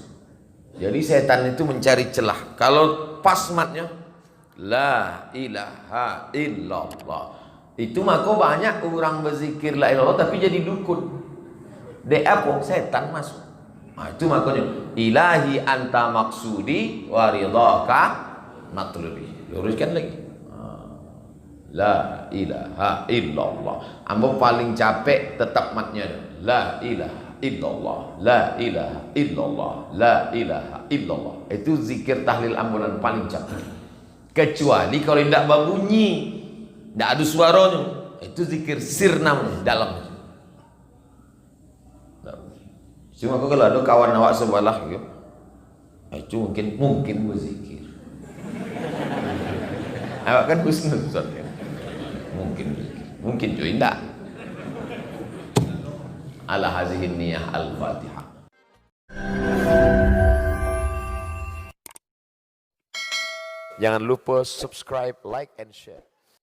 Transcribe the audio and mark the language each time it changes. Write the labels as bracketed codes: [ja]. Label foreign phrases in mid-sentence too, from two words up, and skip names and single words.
[id] Jadi setan itu mencari celah. Kalau pas matnya, [ar] لا إله إلا الله, [id] itu maka banyak orang berzikir [ar] لا إله إلا الله [id] tapi jadi dukun. Dek apa? Setan masuk. Nah, itu makanya [ar] إلهي أنت مقصودي ورضاك مطلوبي. [id] Luruskan lagi. [ar] لا إله إلا الله. [id] Ambo paling capek tetap matnya. [ar] لا إله إلا الله، لا إله إلا الله، لا إله إلا الله. [id] Itu zikir tahlil ambulan paling capek. Kecuali kalau tidak berbunyi, tidak ada suaranya, itu zikir sir namanya dalam. Cuma kalau ada kawan awak sebelah gitu, itu mungkin berzikir. Awak kan husnuzon ya. Mungkin juga tidak. [ar] على هذه النية الفاتحة. [id] Jangan lupa subscribe, [en] like, and share.